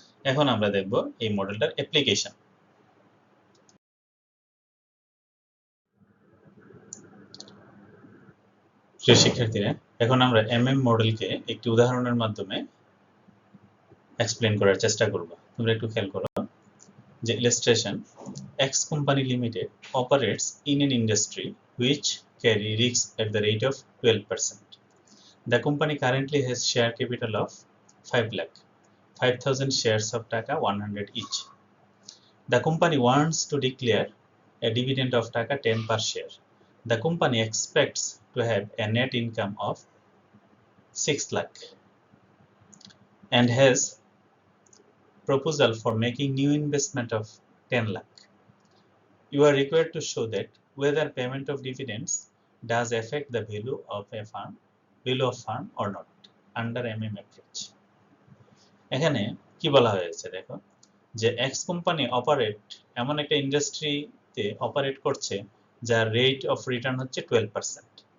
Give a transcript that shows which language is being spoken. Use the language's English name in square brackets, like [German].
[Bangla] এখন আমরা দেখব এই মডেলটার অ্যাপ্লিকেশন। প্রিয় শিক্ষার্থীরা, এখন আমরা MM মডেলকে একটি উদাহরণের মাধ্যমে এক্সপ্লেন করার চেষ্টা করব। তোমরা একটু খেয়াল করো যে [English] illustration, X company limited operates in an industry which carry risks at the rate of 12%. The company currently has share capital of 5 lakh, 5,000 shares of Taka 100 each. The company wants to declare a dividend of Taka 10 per share. The company expects to have a net income of 6 lakh and has proposal for making new investment of 10 lakh. You are required to show that whether payment of dividends does affect the value of firm or not under MM approach. [Bangla] এখানে কি বলা হয়েছে দেখো, যে x company এমন একটা ইন্ডাস্ট্রিতে operate করছে যার রেট অফ রিটার্ন হচ্ছে 12%।